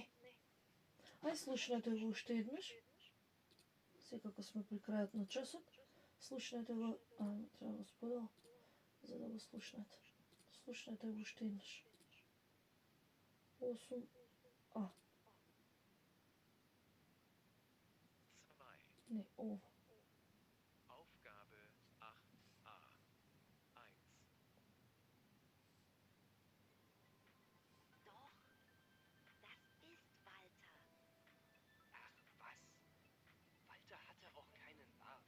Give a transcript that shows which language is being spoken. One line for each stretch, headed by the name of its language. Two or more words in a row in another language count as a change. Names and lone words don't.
Macedonian: Ај слушнете го уште еднаш. Секако сме при крајот на часот. Слушнете го, треба да го споделам, за да го слушнете. Слушнете го уште еднаш. 8А. 2. Не, ова.
German: Aufgabe 8a. 1. Doch, das ist Walter. Ach, was? Walter hatte auch keinen Bart.